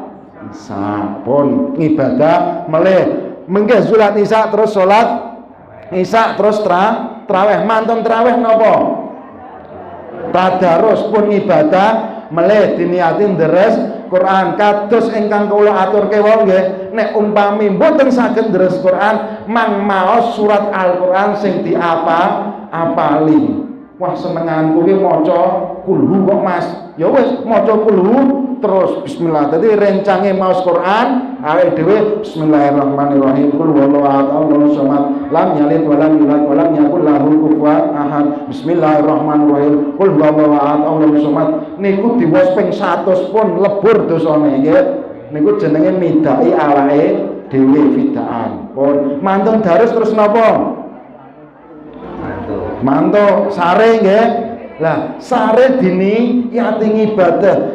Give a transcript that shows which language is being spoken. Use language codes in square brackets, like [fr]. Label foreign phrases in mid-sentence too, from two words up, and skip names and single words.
[jv] sampun ngibadah melih mengke salat isya terus salat isya terus traweh mantun traweh napa tadarus pun ibadah melih diniati deres Quran kados ingkang kula aturke wau nggih nek umpami mboten saged deres Quran mang maos surat Al-Qur'an sing apali. Wah senenganku ki maca kulhu kok Mas. Ya wis maca kulhu terus bismillah. Dadi rencange maos Quran awake dhewe bismillahirrahmanirrahim. [ar] قل هو الله أحد الله الصمد لم يلد ولم يولد ولم يكن له كفوا أحد. بسم الله الرحمن الرحيم. قل هو الله أحد الله الصمد. [jv] Niku diwaos ping 100 pun lebur dosane nggih. Niku jenenge midai awake dhewe fidaan. Pun mantun darus terus napa? Mantuk sare nggih. Lah sare dini yati ibadah.